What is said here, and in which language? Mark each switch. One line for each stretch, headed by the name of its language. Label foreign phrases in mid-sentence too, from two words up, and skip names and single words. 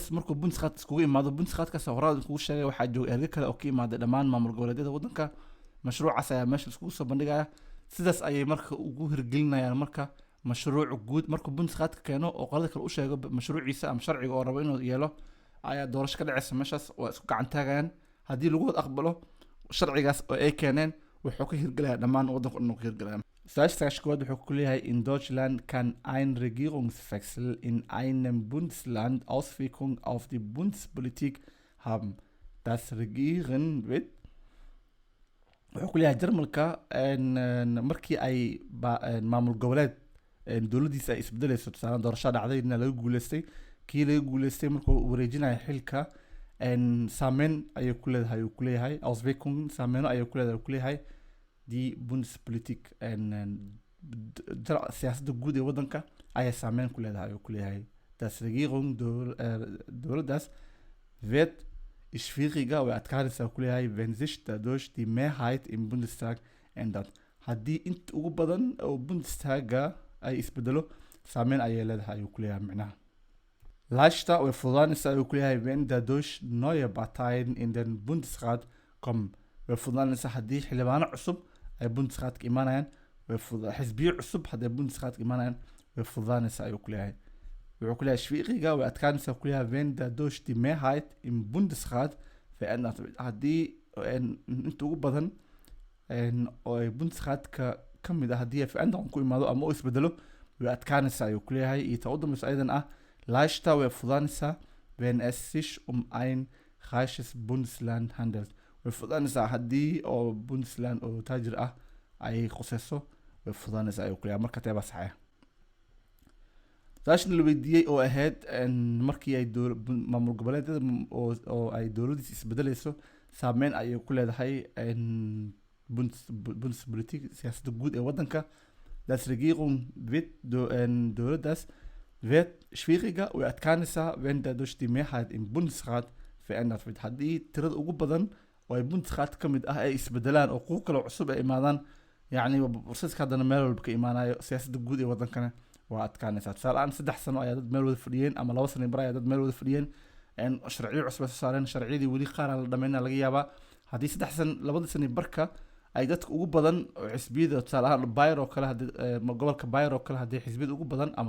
Somali: markuu Bundesrat iskugu imaado Bundesratkaas horaan kugu sheegay waxaa jooga erga kale oo ka imaada dhammaan maamul goboleedyada wadanka mashruucaas ayaa meesha iskugu soo bandhigaya sidaas ayay marka ugu hirgelinayaan marka mashruuc guud markuu Bundesratka keeno oo qolada kale u sheego mashruuciisa ama sharciga oo rabo inuu yeelo ayaa doorasho ka dhacaysa meeshaas waa isku gacan taagayaan haddii lagu wada aqbalo sharcigaas oo ay keeneen wuxuu ka hirgelaya dhammaan wadanka dhan ka hirgelaya Sagaashkood wuxuu ku leeyahay
German: in Deutschland kann ein Regierungswechsel in einem Bundesland Auswirkungen auf die Bundespolitik haben das Regieren wird
Somali: wuxuu ku leeyahay Jarmalka markii ay maamul goboleed dowladdiisa ay isbedelayso tusaale doorasho dhacday in laga guuleystay markuu wareejinayo xilka saameyn ayay ku leedahay Auswirkungen saameeno ayay ku leedahay
German: die Bundespolitik
Somali: siyaasadda guud ee wadanka ayaa saameyn ku leedahay ayuu ku leeyahay
German: das Regierung
Somali: dowladdaas
German: wird schwieriger
Somali: way adkaanaysaa ku leeyahay
German: wenn sich dadurch die Mehrheit im Bundestag ändert
Somali: haddii inta ugu badan oo Bundestaga ay isbedelo saameyn ayay leedahay ayuu ku leeyahay macnaha leichter way fududaanaysaa ayuu ku leeyahay
German: wenn dadurch neue Parteien in den Bundesrat kommen
Somali: way fududaanaysaa haddii xildhibaano cusub ay Bundesratka imaanayaan xisbiyo cusub haddii Bundesratka imaanayaan way fududaanaysaa ayuu ku leeyahay wuxuu ku leeyahay schwieriger way adkaanaysaa ku leeyahay
German: wenn dadurch die Mehrheit im Bundesrat verändert wird
Somali: haddii inta ugu badan oo ay Bundesratka ka mid haddii ay Veränderung ku imaado ama uu isbedelo way adkaanaysaa ayuu ku leeyahay iyo ta u dambayso ayadan leichter way fududaanaysaa
German: wenn es sich um ein reiches Bundesland handelt
Somali: way fududaanaysaa haddii oo Bundesland oo taajir ay qosayso way fududaanaysaa ayuu ku leeyahay marka teeba saxaya taasna la weydiiyey oo ahayd markii ay maamul goboleedyada oo ay dowladdiisa isbedelayso saameyn ayay ku leedahay Bundespolitik siyaasadda guud ee wadanka
German: das Regierung wird
Somali: dowladdaas
German: wird schwieriger
Somali: way adkaanaysaa
German: wenn dadurch die Mehrheit im Bundesrat verändert wird
Somali: haddii tirada ugu badan oo ay Bundesrat ka mid ah ay isbedelaan oo kuwo kale cusub ay imaadaan yacni borsaska haddana meel walba ka imaanayo siyaasadda guud ee wadankana waa adkaanaysaa tusaale ahaan 3 sano ayaa dad meel wada fadhiyeen ama 2 sano bar ayaa dad meel wada fadhiyeen sharciyo cusub ay soo saareen sharciyadii weli qaar aan la dhammaynaa laga yaabaa haddii 3 sano 2 sano barka ay dadka ugu badan oo xisbiyada tusaale ahaan Bayern oo kale haddii gobolka Bayern oo kale haddii xisbiyada ugu badan ama